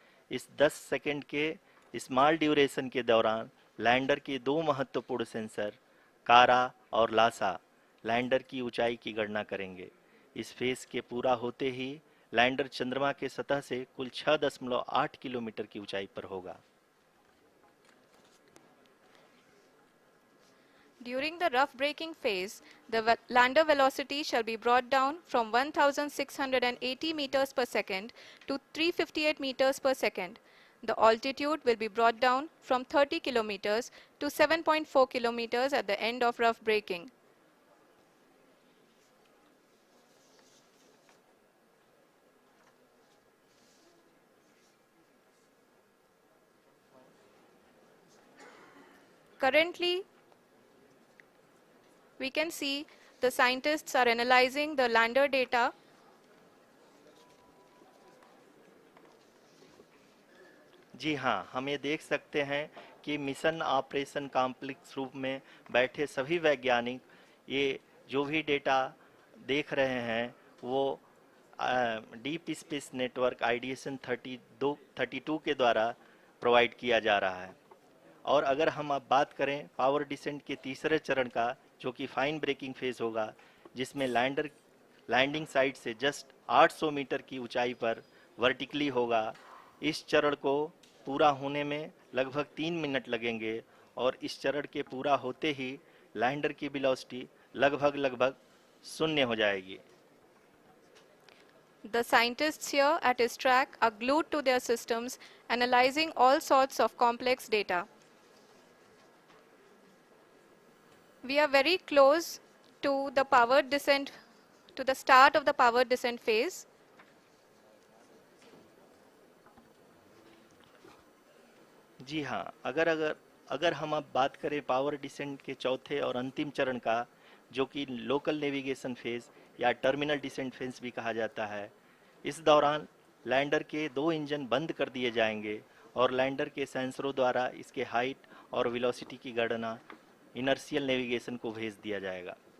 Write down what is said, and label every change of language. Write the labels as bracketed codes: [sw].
[hi] इस 10 सेकंड के small duration के दौरान लैंडर के दो महत्वपूर्ण सेंसर कारा और लासा लैंडर की ऊंचाई की गणना करेंगे। इस फेज के पूरा होते ही लैंडर चंद्रमा के सतह से कुल 6.8 किलोमीटर की ऊंचाई पर होगा। [en] During the rough braking phase, the lander velocity shall be brought down from 1680 meters per second to 358 meters per second. The altitude will be brought down from 30 kilometers to 7.4 kilometers at the end of rough braking. Currently, we can see the scientists are analyzing the lander data. [hi] जी हाँ, हम ये देख सकते हैं कि mission operation complex रूप में बैठे सभी वैज्ञानिक ये जो भी डेटा देख रहे हैं वो डीप स्पेस नेटवर्क आईडीएसन 32 के द्वारा प्रोवाइड किया जा रहा है। और अगर हम अब बात करें पावर डिसेंट के तीसरे चरण का, जो कि फाइन ब्रेकिंग फेज होगा, जिसमें लैंडिंग साइट से जस्ट 800 मीटर की ऊंचाई पर वर्टिकली होगा। इस चरण को पूरा होने में लगभग 3 मिनट लगेंगे और इस चरण के पूरा होते ही लैंडर की वेलोसिटी लगभग शून्य हो जाएगी। [en] The scientists here at ISTRAC are glued to their systems, analyzing all sorts of complex data. We are very close to the powered descent, to the start of the powered descent phase. [hi] जी हाँ, अगर हम अब बात करें power descent के चौथे और अंतिम चरण का, जो कि लोकल नेविगेशन फेज या टर्मिनल डिसेंट फेज भी कहा जाता है, इस दौरान लैंडर के 2 इंजन बंद कर दिए जाएंगे और लैंडर के सेंसरों द्वारा इसके हाइट और वेलोसिटी की गणना इनर्शियल नेविगेशन को भेज दिया जाएगा।